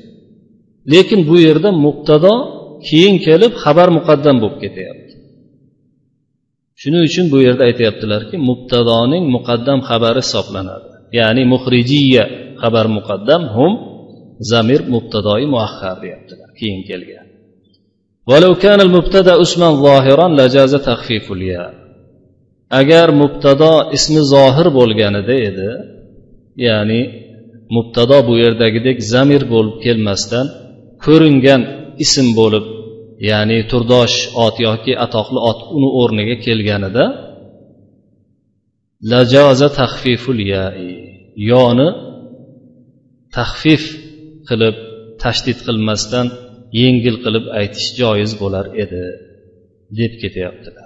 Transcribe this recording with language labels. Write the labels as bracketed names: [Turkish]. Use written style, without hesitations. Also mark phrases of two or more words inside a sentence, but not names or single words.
[Uzbek] Lekin bu yerda mubtado keyin kelib xabar muqaddam bo'lib ketyapti. Shuning uchun bu yerda aytayaptilarki, mubtadoning muqaddam xabari hisoblanadi. Ya'ni muhrijiya xabar muqaddam, hum zamir mubtadoi muaxxar deyaptilar, keyin kelgan. [Arabic] ولو كان المبتدا اسما ظاهرا لجاز تخفيف الياء. [Uzbek] agar mubtado ismi zohir bo'lganida edi, ya'ni mubtado bu yerdagidek zamir bo'lib kelmasdan ko'ringan ism bo'lib, ya'ni turdosh ot yoki atoqli ot uni o'rniga kelganida [Arabic] لجاز تخفيف الياء, [Uzbek] yoni taxfif qilib tashdid qilmasdan yengil qilib aytish joiz bo'lar edi deb ketyaptilar.